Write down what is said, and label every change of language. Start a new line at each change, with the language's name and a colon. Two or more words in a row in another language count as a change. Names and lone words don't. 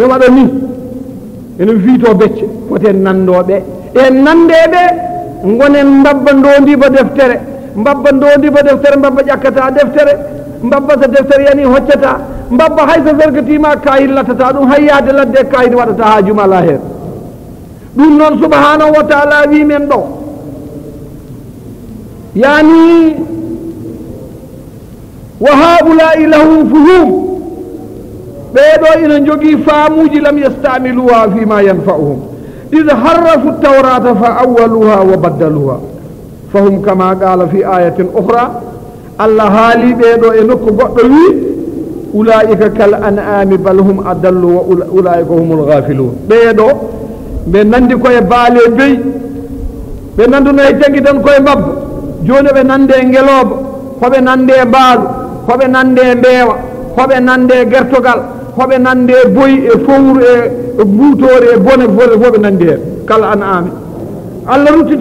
Fula: waɗa ni ene fiito becce foten nandoɓe e nandeɓe gonen mbabba ndodiba deftere mbabba ƴakkata deftere mbabba so deftere yani hoccata mbabba hayso fergatima kayit lattata ɗum hayyade ladde kayit waɗata ha jumala hen ɗum noon
Arabic: سبحانه وتعالى
Fula: wi men ɗo
Arabic: يعني وهؤلاء لهم فهم
Fula: ɓeeɗo ina jogii faamuji
Arabic: لم يستعملوها فيما ينفعهم إذ حرفوا التوراة فأولوها وبدلوها فهم كما قال في آية أخرى الله
Fula: haali ɓeeɗo e nokku goɗɗo wi
Arabic: أولئك كالأنعام بل هم أضل وأولئك هم الغافلون
Fula: ɓeeɗo ɓe nandi koye baale beyi ɓe nanduno e jaggi tan koye mbabba joni ɓe nande ngelooba hoɓe nande mbaalu hoɓe nande mbeewa hoɓe nande gertogal hoɓe nande boyi e fowru e mbuutore e bone foɓe nandi hen kala an ami allah ruttiti